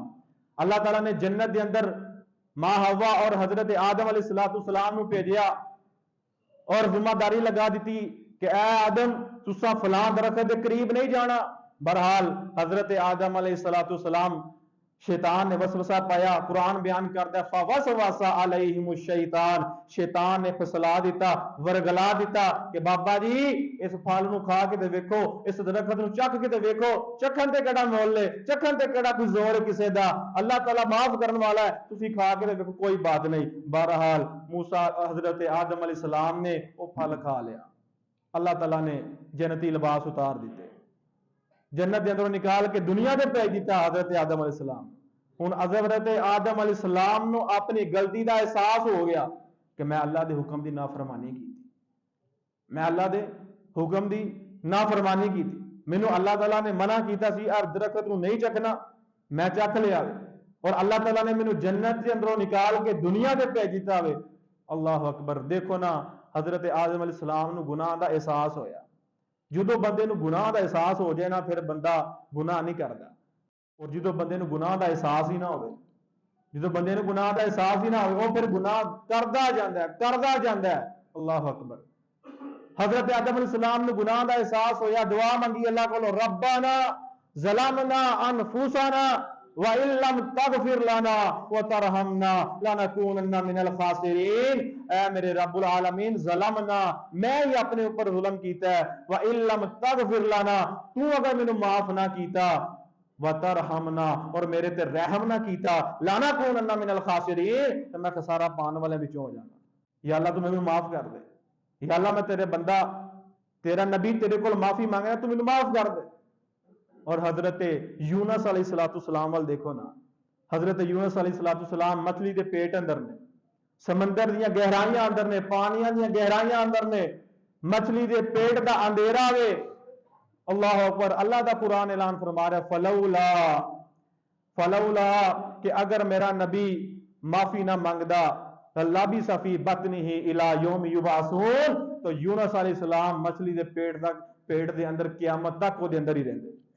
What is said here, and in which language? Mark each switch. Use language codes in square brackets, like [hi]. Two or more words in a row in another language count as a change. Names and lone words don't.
[pa] اللہ تعالیٰ نے جنت دے اندر ماں حوا اور حضرت آدم علیہ الصلوۃ والسلام نو بھیجیا اور ذمہ داری لگا دیتی کہ اے آدم تسا فلاں درخت دے قریب نہیں جانا. بہرحال حضرت آدم علیہ الصلوۃ والسلام شیطان نے وسوسہ پایا. قرآن بیان کرتا ہے [ar] فوسوس علیہم الشیطان, [pa] شیطان نے پھسلا دیتا, ورگلا دیتا کہ بابا جی اس پھل نو کھا کے تے ویکھو, اس درخت نو چکھ کے تے ویکھو, چکھن تے کیڑا مول ہے, چکھن تے کیڑا کوئی زور ہے کسے دا, اللہ تعالیٰ معاف کرن والا ہے, تسی کھا کے تے ویکھو کوئی بات نہیں. بہرحال موسیٰ حضرت آدم علیہ السلام نے وہ پھل کھا لیا. اللہ تعالیٰ نے جنتی لباس اتار دیتے, جنت دے اندروں نکال کے دنیا دے بھیج دیتا حضرت آدم علیہ السلام. ہن حضرت آدم علیہ السلام نو اپنی غلطی دا احساس ہو گیا کہ میں اللہ دے حکم دی نافرمانی کی تھی, میں اللہ دے حکم دی نافرمانی کی تھی. مینوں اللہ تعالیٰ نے منع کیتا سی اور درخت نو نہیں چکھنا, میں چکھ لیا اور اللہ تعالیٰ نے مینوں جنت دے اندروں نکال کے دنیا دے بھیج دیتا وے. [ar] اللہ اکبر. [pa] دیکھو نا حضرت آدم علیہ السلام نو گناہ دا احساس ہویا. جدو بندے نو گناہ دا احساس ہو جائے نا پھر بندہ گناہ نہیں کرتا, اور جدو بندے نو گناہ دا احساس ہی نہ ہوئے, جدو بندے نو گناہ دا احساس ہی نہ ہوئے وہ پھر گناہ کردا جاندا ہے. [ar] اللہ اکبر. [pa] حضرت آدم علیہ السلام نو گناہ دا احساس ہویا, دعا منگی اللہ کو [ar] ربنا ظلمنا انفسنا وَإِن لَّمْ تَغْفِرْ لَنَا وَتَرْحَمْنَا لَنَكُونَنَّ مِنَ الْخَاسِرِينَ. [pa] اے میرے [ar] رب العالمین [pa] ظلمنا, میں ہی اپنے اوپر ظلم کیتا ہے, [ar] وَإِن لَّمْ تَغْفِرْ لَنَا, [pa] تو اگر مینوں معاف نہ کیتا, وَتَرْحَمْنَا, اور میرے تے رحم نہ کیتا, [ar] لَنَكُونَنَّ مِنَ الْخَاسِرِينَ, [pa] تو میں خسارہ پان والے وچوں ہو جانا. یا اللہ تو مینوں معاف کر دے, یا اللہ میں تیرے بندہ تیرا نبی تیرے کول معافی مانگ رہا, تو مینوں معاف کر دے. اور حضرت یونس علیہ الصلوۃ والسلام وال دیکھو نا, حضرت یونس علیہ الصلوۃ والسلام مچھلی دے پیٹ اندر نے, سمندر دیاں گہرائیاں اندر نے, پانیاں دیاں گہرائیاں اندر نے, مچھلی دے پیٹ دا اندھیرا وے. [ar] اللہ اکبر. [pa] اللہ دا قرآن اعلان فرما رہا ہے فلولا کہ اگر میرا نبی معافی نہ مانگدا [ar] لبث فی بطنہ الی یوم یبعثون, [pa] تو یونس علیہ السلام مچھلی دے پیٹ دے اندر قیامت تک وہ دے اندر ہی رہندے.